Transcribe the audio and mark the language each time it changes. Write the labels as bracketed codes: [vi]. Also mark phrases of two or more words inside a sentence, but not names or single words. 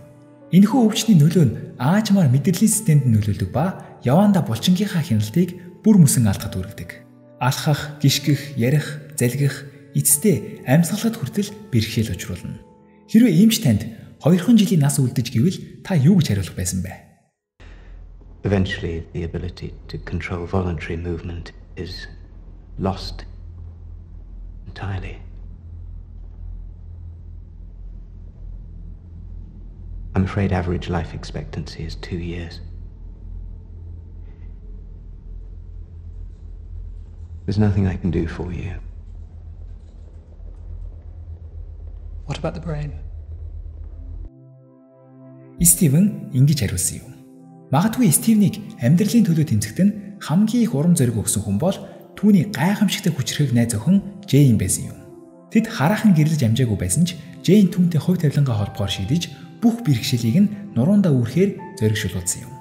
[mn] Энэхүү өвчний нөлөө нь аажмаар мэдрэлийн системд нөлөөлдөг ба яваандаа булчингийнхаа хяналтыг бүр мөсөн алдахад хүргэдэг. Алхах, гიშгэх, ярих, залгих, эцэстээ амьсгалахад хүртэл бэрхшээл учруулна. Хэрвээ эмч танд 2хан жилийн нас үлдэж гэвэл та юу гэж хариулах байсан бэ? [en] Eventually the ability to control voluntary movement is lost entirely. I'm afraid average life expectancy is 2 years. There's nothing I can do for you. What about the brain? [mn] Стивен ингэж хариулсан юм. Магадгүй Стивнийг амьдралын төлөө тэмцэхэд нь хамгийн их урам зориг өгсөн хүн бол түүний гайхамшигтай хүчрхэг найз охин Джейн байсан юм. Тэд хараахан гэрлэж амжаагүй байсан ч Джейн түүнтэй хувь тавилангаа холбохоор шийдэж бүх бэрхшээлийг нь нуруундаа үүрхээр зоригшуулсан юм.